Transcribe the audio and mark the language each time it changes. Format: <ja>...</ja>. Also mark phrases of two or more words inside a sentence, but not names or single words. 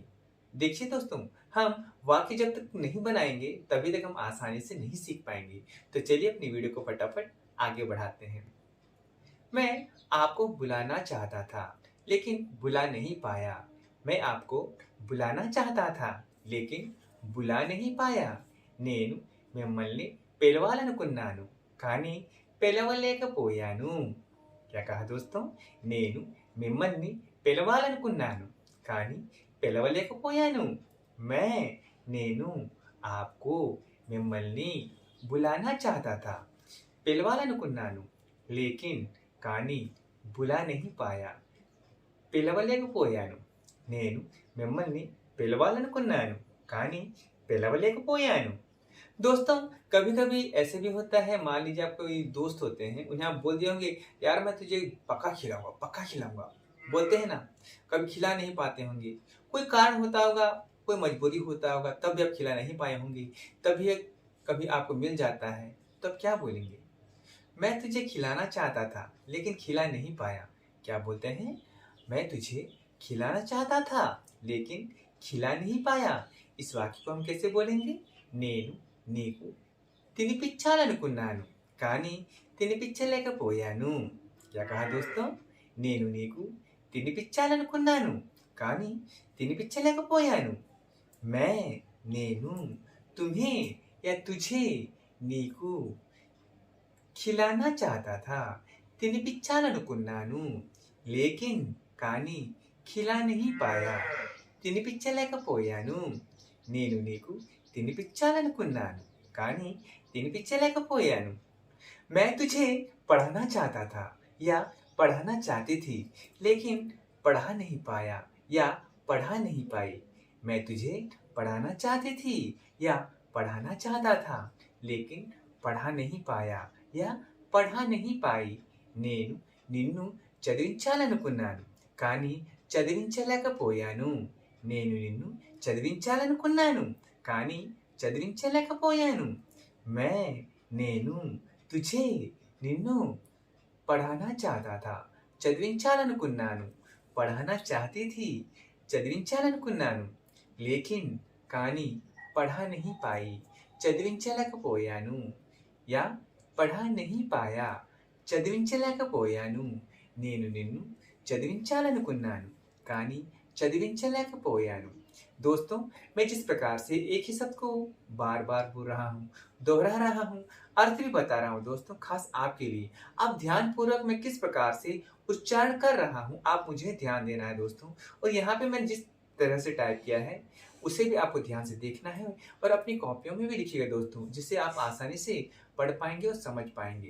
<hi>देखिए दोस्तों, हम वाक्य जब तक नहीं बनाएंगे तभी तक हम आसानी से नहीं सीख पाएंगे। तो चलिए अपनी वीडियो को फटाफट आगे बढ़ाते हैं। मैं आपको बुलाना चाहता था, लेकिन बुला नहीं पाया। मैं आपको बुलाना चाहता था, लेकिन बुला नहीं पाया।</hi> <te>నేను మిమ్మల్ని పిలవాలనుకున్నాను, కానీ పిలవలేకపోయాను।</te> <hi>क्या कहा दोस्तों?</hi> <te>నేను మిమ్మల్ని పిలవాలనుకున్నాను, కానీ పిలవలేకపోయాను।</te> <hi>मैं నేను आपको మిమ్మల్ని बुलाना चाहता था, పిలవాలనుకున్నాను, लेकिन కానీ बुला नहीं पाया।</hi> <te>పిలవలేకపోయాను। నేను మిమ్మల్ని పిలవాలనుకున్నాను, కానీ పిలవలేకపోయాను।</te> <hi>दोस्तों, कभी-कभी ऐसे भी होता है, मान लीजिए आप कोई दोस्त होते हैं, उन्हें आप बोल दिए होंगे, यार मैं तुझे पक्का खिलाऊँगा, बोलते हैं ना, कभी खिला नहीं पाते होंगे। कोई कारण होता होगा, कोई मजबूरी होता होगा, तब भी आप खिला नहीं पाए होंगे, तभी कभी आपको मिल जाता है, तो आप क्या बोलेंगे? मैं तुझे खिलाना चाहता था, लेकिन खिला नहीं पाया। क्या बोलते हैं? मैं तुझे खिलाना चाहता था, लेकिन खिला नहीं पाया। इस वाक्य को हम कैसे बोलेंगे?</hi> <te>నేను నీకు తినిపించాలనుకున్నాను, కానీ తినిపించలేకపోయాను।</te> <hi>क्या कहा दोस्तों?</hi> <te>నేను నీకు తినిపించాలనుకున్నాను, కానీ తినిపించలేకపోయాను।</te> <hi>मैं నేను तुम्हें या तुझे నీకు खिलाना चाहता था, తినిపించాలనుకున్నాను, లేకిన్ కానీ ఖిలా नहीं पाया,</hi> <te>తినిపించలేకపోయాను। నేను నీకు తినిపించాలనుకున్నాను, కానీ తినిపించలేకపోయాను।</te> <hi>मैं तुझे पढ़ाना चाहता था या पढ़ाना चाहती थी, लेकिन पढ़ा नहीं पाया या पढ़ा नहीं पाई। मैं तुझे पढ़ाना चाहती थी या पढ़ाना चाहता था, लेकिन पढ़ा नहीं पाया या पढ़ा नहीं पाई।</hi> <te>నేను నిన్ను చదివించాలనుకున్నాను, కానీ చదివించలేకపోయాను। నేను నిన్ను చదివించాలనుకున్నాను, కానీ చదివించలేకపోయాను।</te> <hi>मैं నేను तुझे నిన్ను पढ़ाना चाहता था, చదివించాలనుకున్నాను, पढ़ाना चाहती थी, చదివించాలనుకున్నాను, लेकिन కానీ पढ़ा नहीं पाई, చదివించలేకపోయాను। या पढ़ा नहीं पाया,</hi> <te>చదివించలేకపోయాను। నేను నిన్ను చదివించాలనుకున్నాను, కానీ చదివించలేకపోయాను।</te> <hi>दोस्तों, मैं जिस प्रकार से एक ही शब्द को बार-बार बोल रहा हूँ, दोहरा रहा हूँ, अर्थ भी बता रहा हूँ दोस्तों, खास आपके लिए। आप ध्यानपूर्वक मैं किस प्रकार से उच्चारण कर रहा हूँ, आप मुझे ध्यान देना है दोस्तों। और यहाँ पे मैंने जिस तरह से टाइप किया है, उसे भी आपको ध्यान से देखना है और अपनी कॉपियों में भी लिखिएगा दोस्तों, जिससे आप आसानी से पढ़ पाएँगे और समझ पाएँगे।</hi>